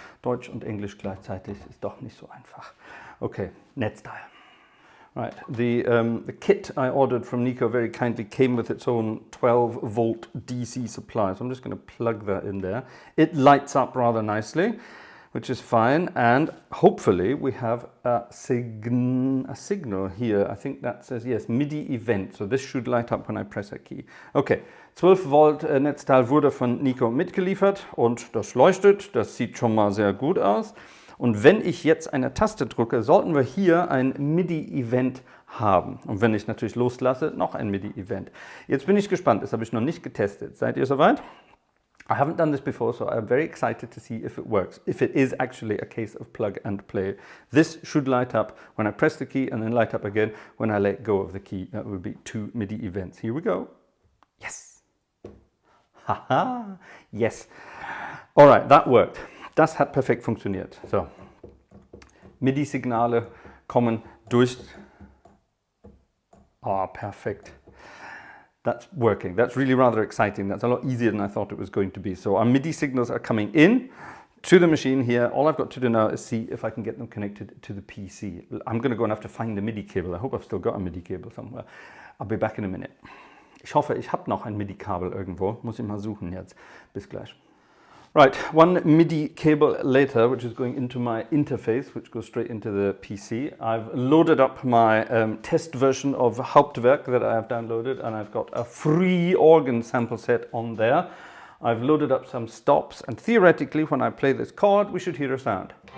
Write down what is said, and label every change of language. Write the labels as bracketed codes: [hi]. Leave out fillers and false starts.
[de] Deutsch und Englisch gleichzeitig ist doch nicht so einfach. Okay, Netzteil. [en] Right, the kit I ordered from Nico very kindly came with its own 12-volt DC supply, so I'm just going to plug that in there. It lights up rather nicely. which is fine. And hopefully we have a signal here. I think that says, yes, MIDI event. So this should light up when I press a key. [de] Okay, 12 Volt Netzteil wurde von Nico mitgeliefert und das leuchtet. Das sieht schon mal sehr gut aus. Und wenn ich jetzt eine Taste drücke, sollten wir hier ein MIDI-Event haben. Und wenn ich natürlich loslasse, noch ein MIDI-Event. Jetzt bin ich gespannt, das habe ich noch nicht getestet. Seid ihr soweit? [en] I haven't done this before, so I'm very excited to see if it works, if it is actually a case of plug and play. This should light up when I press the key and then light up again when I let go of the key. That would be 2 MIDI events. Here we go. Yes. Haha. Yes. All right, that worked. [de] Das hat perfekt funktioniert. So, MIDI-Signale kommen durch. [en] Ah, perfect. That's working. That's really rather exciting. That's a lot easier than I thought it was going to be. So our MIDI signals are coming in to the machine here. All I've got to do now is see if I can get them connected to the PC. I'm going to go and have to find a MIDI cable. I hope I've still got a MIDI cable somewhere. I'll be back in a minute. [de] Ich hoffe, ich habe noch ein MIDI-Kabel irgendwo. Muss ich mal suchen jetzt. Bis gleich. [en] Right, one MIDI cable later, which is going into my interface, which goes straight into the PC. I've loaded up my test version of Hauptwerk that I have downloaded, and I've got a free organ sample set on there. I've loaded up some stops, and theoretically, when I play this chord, we should hear a sound.